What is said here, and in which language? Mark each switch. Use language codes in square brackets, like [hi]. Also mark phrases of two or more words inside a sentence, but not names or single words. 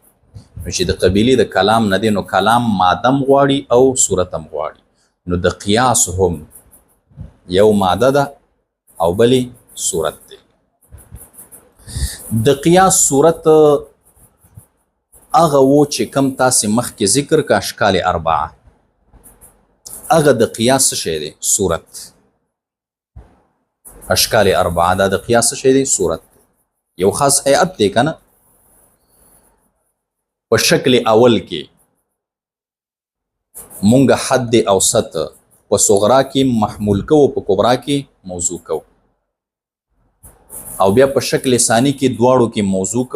[ps] نو چې د قبیلې د کلام نه دی نو کلام مادم غواړي او صورت هم غواړي. نو د قیاس هم یو ماده ده او بلې صورت دی. د قیاس صورت هغه و چې کم تاسې مخکې ذکر که [ar] اشکال اربعه، [ps] هغه د قیاس څه شی دی؟ صورت. [ar] اشکال اربعه [ps] دا د قیاس څه شی دی؟ صورت. یو خاص هیئت دی که نه. په شکل اول کې مونږ حد اوسط په صغرا کې محمول کو، په کبرا کې موضوع کو، او بیا په شکل ثانی کې دواړو کې موضوع کو.